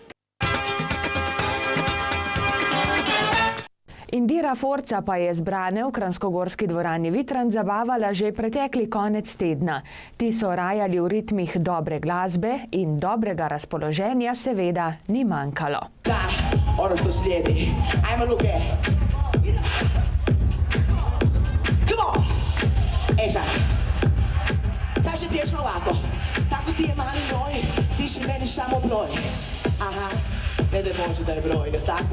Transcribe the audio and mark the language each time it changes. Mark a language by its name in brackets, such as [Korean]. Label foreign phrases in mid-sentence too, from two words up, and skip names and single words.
[Slovenian] Indira Forca pa je zbrane v kranjskogorski dvorani Vitran zabavala že pretekli konec tedna. Ti so rajali v ritmih dobre glasbe in dobrega razpoloženja seveda ni manjkalo. [Croatian] Ono što slijedi, ajmo luke. [English] Come on! [Croatian] Ej sad, kaže pjesma ovako, tako ti je mali moj, ti si meni samo broj. Aha, ne daj Bože da je broj, ne tako?